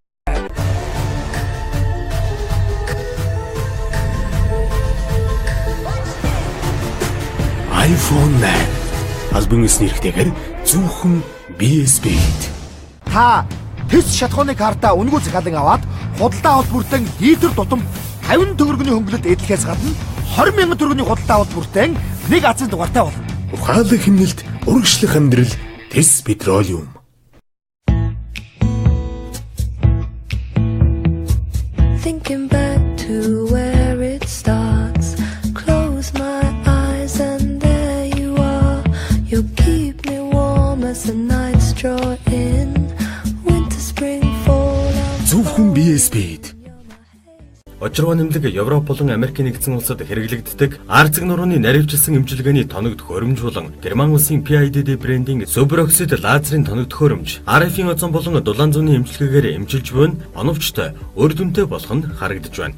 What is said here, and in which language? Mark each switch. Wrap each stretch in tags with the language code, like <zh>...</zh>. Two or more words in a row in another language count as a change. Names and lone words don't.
<mn>iPhone 8 албан ёсны хэрэгтэйгээр зөвхөн BSB. Та тэс шатхууны карта үнгүй захиалан аваад худалдаа авалт бүртэн литр тутам 50 төгрөгийн хөнгөлөлт эдлэхээс гадна 20 мянган төгрөгийн худалдаа авалт бүртэн нэг азын дугаартай болно. Ухаалаг хэмнэлт урагшлах амьдрал Тэс петролиум.</mn> <en>Thinking back to where it starts. Close my eyes and there you are. You keep me warm as the nights draw in. Winter, spring, fall.</en> <mn>Зөвхөн BSB-д Очроо нэмлэг Европ болон Америк нэгдсэн улсад хэрэглэгддэг арцэг нурууны наривчилсан эмчилгээний тоног төхөөрөмж болон Герман улсын PIDD брендинг супероксид лазерын тоног төхөөрөмж RF-ийн озон болон дулаан зүүнний эмчилгээгээр эмчилж буй оновчтой үр дүнтэй болох нь харагдаж байна.</mn>